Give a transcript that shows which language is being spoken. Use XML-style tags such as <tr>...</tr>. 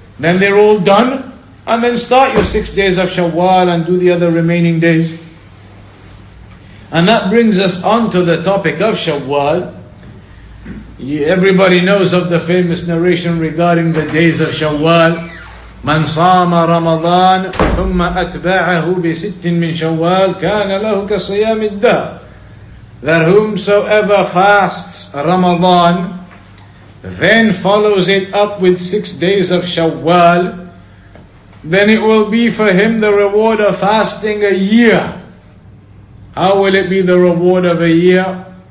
<en>Then they're all done. And then start your 6 days of Shawwal and do the other remaining days. And that brings us on to the topic of Shawwal. Everybody knows of the famous narration regarding the days of Shawwal.</en> <ar>من صام رمضان ثم أتبعه بست من شوال كان له كصيام الدهر.</ar> <en>That whomsoever fasts Ramadan, then follows it up with 6 days of Shawwal, then it will be for him the reward of fasting a year. How will it be the reward of a year?</en>